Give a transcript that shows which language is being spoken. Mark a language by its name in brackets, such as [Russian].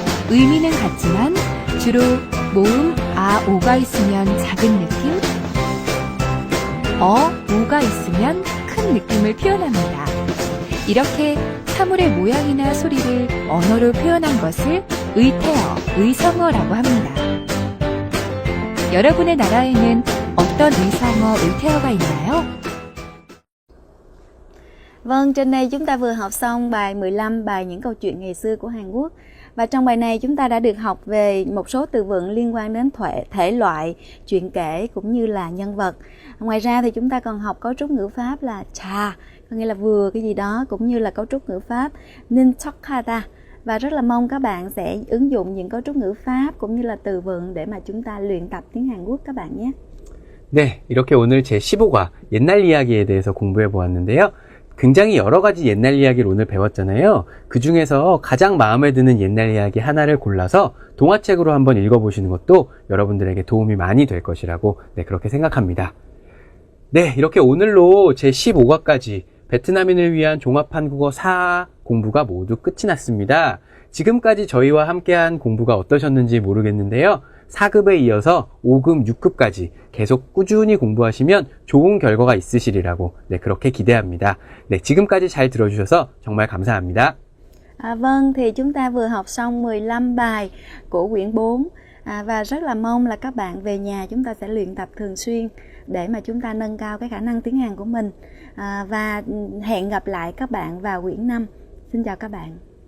[Korean] 의미는 같지만 주로 모음 아, 오가 있으면 작은 느낌, 우가 있으면 큰 느낌을 표현합니다. 이렇게 사물의 모양이나 소리를 언어로 표현한 것을 의태어, 의성어라고 합니다. 여러분의 나라에는 어떤 의성어, 의태어가 있나요? [Vietnamese] Vâng, trên đây chúng ta vừa học xong bài 15, bài những câu chuyện ngày xưa của Hàn Quốc. Và trong bài này chúng ta đã được học về một số từ vựng liên quan đến thể loại, chuyện kể cũng như là nhân vật. Ngoài ra thì chúng ta còn học cấu trúc ngữ pháp là cha, có nghĩa là vừa cái gì đó, cũng như là cấu trúc ngữ pháp nin chokata. Và rất là mong các bạn sẽ ứng dụng những cấu trúc ngữ pháp cũng như là từ vựng để mà chúng ta luyện tập tiếng Hàn Quốc các bạn nhé. [Korean] 네, 이렇게 오늘 제 15과 옛날 이야기에 대해서 공부해 보았는데요. 굉장히 여러 가지 옛날 이야기를 오늘 배웠잖아요. 그 중에서 가장 마음에 드는 옛날 이야기 하나를 골라서 동화책으로 한번 읽어보시는 것도 여러분들에게 도움이 많이 될 것이라고 그렇게 생각합니다. 네, 이렇게 오늘로 제 15과까지 베트남인을 위한 종합 한국어 4 공부가 모두 끝이 났습니다. 지금까지 저희와 함께한 공부가 어떠셨는지 모르겠는데요. 4급에 이어서 5급, 6급까지 계속 꾸준히 공부하시면 좋은 결과가 있으시리라고 그렇게 기대합니다. 네, 지금까지 잘 들어주셔서 정말 감사합니다. [Vietnamese] Vâng, thì chúng ta vừa học xong 15 bài của quyển 4 và rất là mong là các bạn về nhà chúng ta sẽ luyện tập thường xuyên để mà chúng ta nâng cao cái khả năng tiếng Hàn của mình. Và hẹn gặp lại các bạn vào quyển 5. Xin chào các bạn.